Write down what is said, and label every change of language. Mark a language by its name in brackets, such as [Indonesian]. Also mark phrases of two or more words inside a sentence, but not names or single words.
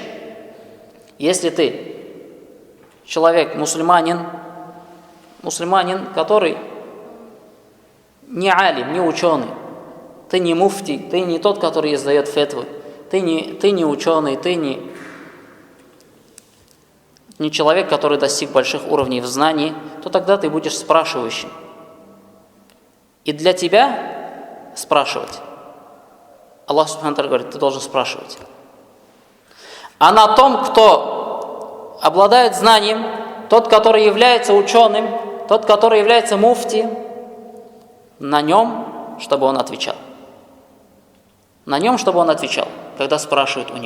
[Russian] Если ты человек, мусульманин, который не алим, не ученый, ты не муфти, ты не тот, который издает фетвы, ты не ученый, ты не человек, который достиг больших уровней в знании, то тогда ты будешь спрашивающим. И для тебя спрашивать. Аллах [Arabic] سبحانه وتعالى [Russian] говорит: ты должен спрашивать. А на том, кто обладает знанием, тот, который является ученым, тот, который является муфти, на нем, чтобы он отвечал. На нем, чтобы он отвечал, когда спрашивают у него.